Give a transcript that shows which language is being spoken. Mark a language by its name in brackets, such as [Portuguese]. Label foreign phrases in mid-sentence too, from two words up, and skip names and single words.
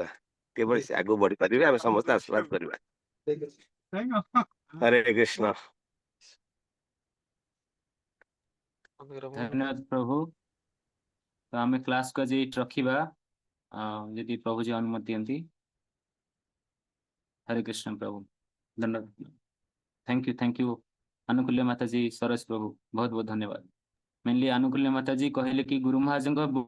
[Odia] କିଭଳି ସେ ଆଗକୁ ବଢି ପାରିବେ ଆମେ ସମସ୍ତେ ଆଶୀର୍ବାଦ କରିବା। ହରେ କୃଷ୍ଣ। ଧନ୍ୟବାଦ ପ୍ରଭୁ। ତ ଆମେ କ୍ଲାସ କୁ ଆଜି ଏଇଠି ରଖିବା, ଯଦି ପ୍ରଭୁ जी ଅନୁମତି ଦିଅନ୍ତି। [Hindi] हरे कृष्ण प्रभु, धन्यवाद। [English] thank you [Hindi] अनुकूल्य माता जी, सरस प्रभु, बहुत बहुत धन्यवाद। मेनली अनुकूल्य माता जी कहले कि गुरु महाराज